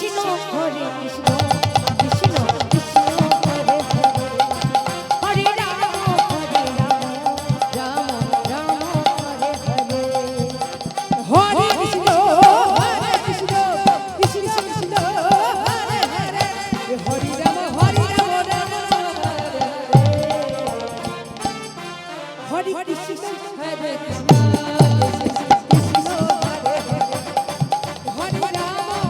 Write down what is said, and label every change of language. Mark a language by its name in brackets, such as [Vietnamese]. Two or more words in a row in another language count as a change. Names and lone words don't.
[Sanskrit] হরে কৃষ্ণ কৃষ্ণ কৃষ্ণ হরে হরে হরে রাম রাম রাম হরে হরে হরে কৃষ্ণ কৃষ্ণ কৃষ্ণ হরে হরে হরি রাম রাম হরে হরে হরে কৃষ্ণ হরে কৃষ্ণ কৃষ্ণ হরে হরে হরে রাম